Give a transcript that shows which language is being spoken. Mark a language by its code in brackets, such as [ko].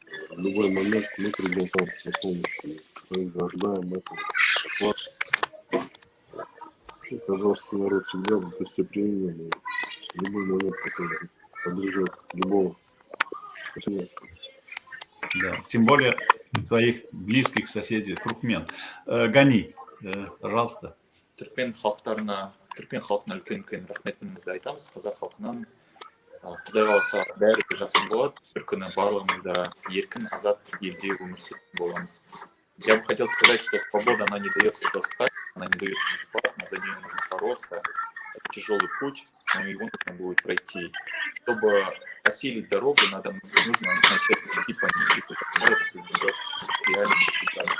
[ru] В любой момент мы придем к вам на помощь. Мы ожидаем этого от вас. И казахский народ всегда гостеприимен. И в любой момент который поддержит любого. Спасибо. Да. Тем более своих близких соседей, туркмен. Гани, пожалуйста. [kk] түркмен халықтарына үлкен рахметімізді айтамыз. Қазақ халқынан Құдай қаласа бәрі жақсы болады. Бір күні барлығымыз да еркін, азат елде өмір сүретін боламыз. [ru] Я бы хотел сказать, что свобода, она не дается просто так, она не дается бесплатно, за нее нужно бороться. Это тяжелый путь, но его нужно будет пройти. Чтобы осилить дорогу, нужно начать идти по ней, это приведет к реальным результатам.